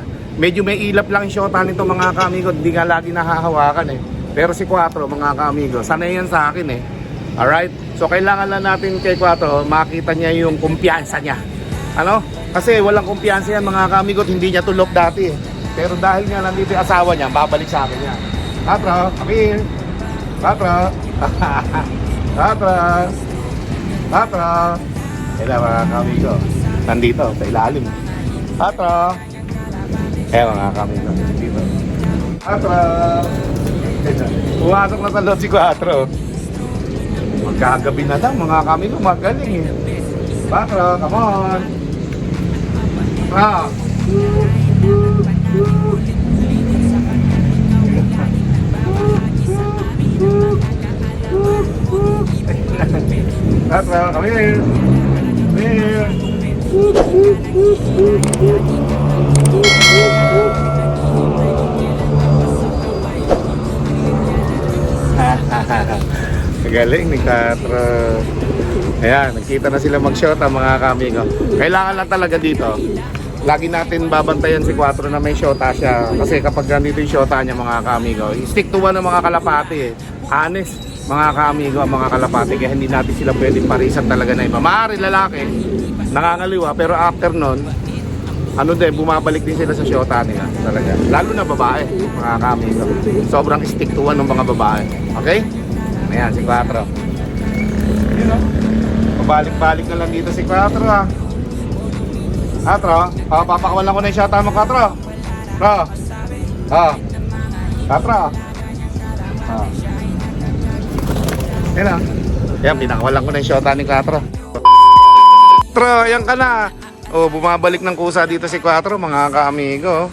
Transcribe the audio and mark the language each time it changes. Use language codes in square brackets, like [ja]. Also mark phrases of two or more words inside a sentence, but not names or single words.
[tl] Medyo may ilap lang yung shota nito mga kamigo, hindi nga lagi nahahawakan eh. Pero si Quattro mga kamigo, sanay yan sa akin eh. [en] Alright? [tl] So kailangan lang natin kay Quattro makita niya yung kumpiyansa niya. Ano? Kasi walang kumpiyansa yan mga kamigo, hindi niya tulog dati eh. Pero dahil nga nandito yung asawa niya, babalik sa akin yan. [en] Quattro, come here. Quattro. Quattro. Quattro. [tl] Kailan mga kamigo, nandito sa ilalim. Quattro. Mga kamigo, dito. Quattro. Pumasok na sa loob si Quattro. Magkagabi na daw mga kamigo, magaling eh. [en] Quattro, come on. Quattro, come here. Come here. [tl] Galing ni Quattro. Ayan, nagkita na sila mag-shota mga kamigo. Kailangan lang talaga dito, lagi natin babantayan si Quattro na may shota siya. Kasi kapag nandito yung shota niya mga kamigo, [en] stick to one [tl] ng mga kalapati eh. Honest mga kamigo ang mga kalapati, kaya hindi natin sila pwedeng parisan talaga na iba. Maaari lalaki, nakangaliwa, pero after nun, ano din, bumabalik din sila sa shota nila talaga. Lalo na babae, mga kamigo. Sobrang [en] stick to one [tl] ng mga babae. Okay? Ayan, si Quattro. Yun o. Pabalik-balik na lang dito si Quattro ha. Quattro, papakawalan ko na yung shota mo, Quattro. Quattro. Yan o. Yan, pinakawalan ko na yung shota ni Quattro. Quattro, ayan ka na. Bumabalik ng kusa dito si Quattro, mga kaamigo.